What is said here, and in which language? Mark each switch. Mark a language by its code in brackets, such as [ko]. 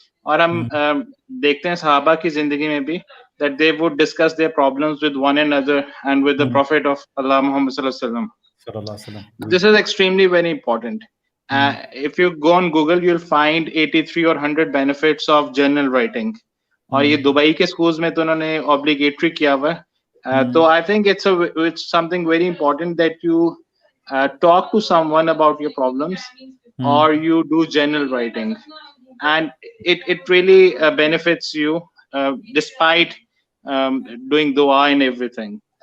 [ur] اور ہم دیکھتے ہیں صحابہ کی زندگی میں بھی [en] that they would discuss their problems with one another and with the Prophet of Allah Muhammad sallallahu alaihi wasallam. This is extremely very important. If you go on Google, you'll find 83 or 100 benefits of journal writing. [ur] اور یہ Dubai کے schools میں تو انہوں نے obligatory کیا ہوا ہے. [en] تو I think it's something very important that you talk to someone about your problems, or you do journal writing. And it really benefits you despite doing dua and everything.